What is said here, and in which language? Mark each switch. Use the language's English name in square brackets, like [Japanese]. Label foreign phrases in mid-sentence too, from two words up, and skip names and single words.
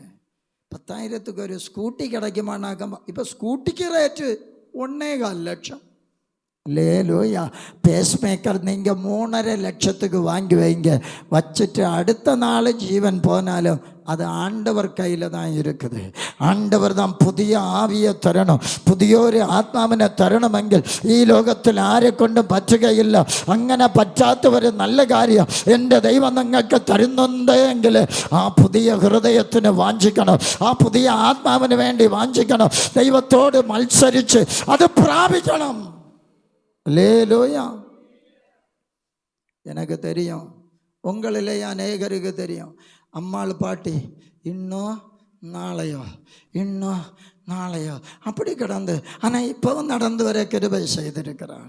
[Tamil] 10,000க்கு ஒரு ஸ்கூட்டி கிடைக்குமானாக்க, இப்போ ஸ்கூட்டிக்கு ரேட்டு 1.25 லட்சம். லேலூயா. பேஸ் மேக்கர் நீங்கள் 3.5 லட்சத்துக்கு வாங்கி வைங்க. வச்சுட்டு அடுத்த நாள் ஜீவன் போனாலும் அது ஆண்டவர் கையில் தான் இருக்குது. ஆண்டவர் தான் புதிய [Malayalam] ആവിയെ തരണം, പുതിയൊരു ആത്മാവിനെ തരണമെങ്കിൽ ഈ ലോകത്തിൽ ആരെ കൊണ്ടും പറ്റുകയില്ല. അങ്ങനെ പറ്റാത്തവർ നല്ല കാര്യം എൻ്റെ ദൈവം നിങ്ങൾക്ക് തരുന്നുണ്ടെങ്കിൽ ആ പുതിയ ഹൃദയത്തിന് വാഞ്ചിക്കണം, ആ പുതിയ ആത്മാവിന് വേണ്ടി വാഞ്ചിക്കണം. ദൈവത്തോട് മത്സരിച്ച് അത് പ്രാപിക്കണം. [Tamil] அல்லேலூயா. எனக்கு தெரியும், உங்களிலே அநேகருக்கு தெரியும். அம்மாள் பாட்டி இன்னும் நாளையோ இன்னும் நாளையோ அப்படி கிடந்து, ஆனால் இப்போவும் நடந்து வர கிருபை செய்திருக்கிறார்.